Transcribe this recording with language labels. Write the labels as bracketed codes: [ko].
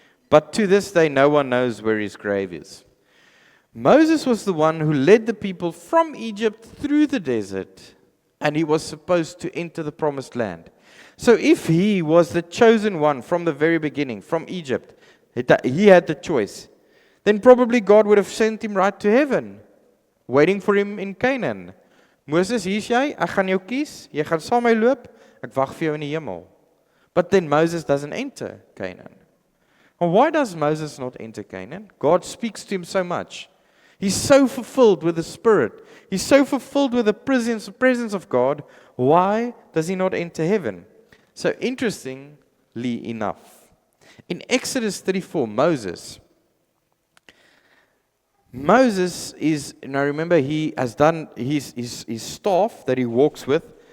[en] But to this day, no one knows where his grave is. Moses was the one who led the people from Egypt through the desert, and he was supposed to enter the promised land. So if he was the chosen one from the very beginning, from Egypt, he had the choice, then probably God would have sent him right to heaven, waiting for him in Canaan. [af] Moses, hier's jy, ek gaan jou kies, jy gaan saam met my loop, ek wag vir jou in die hemel. [en] But then Moses doesn't enter Canaan. Well, why does Moses not enter Canaan? God speaks to him so much. He's so fulfilled with the Spirit. He's so fulfilled with the presence of God. Why does he not enter heaven? So interestingly enough, in Exodus 34, Moses is, now remember, he has done his staff that he walks with.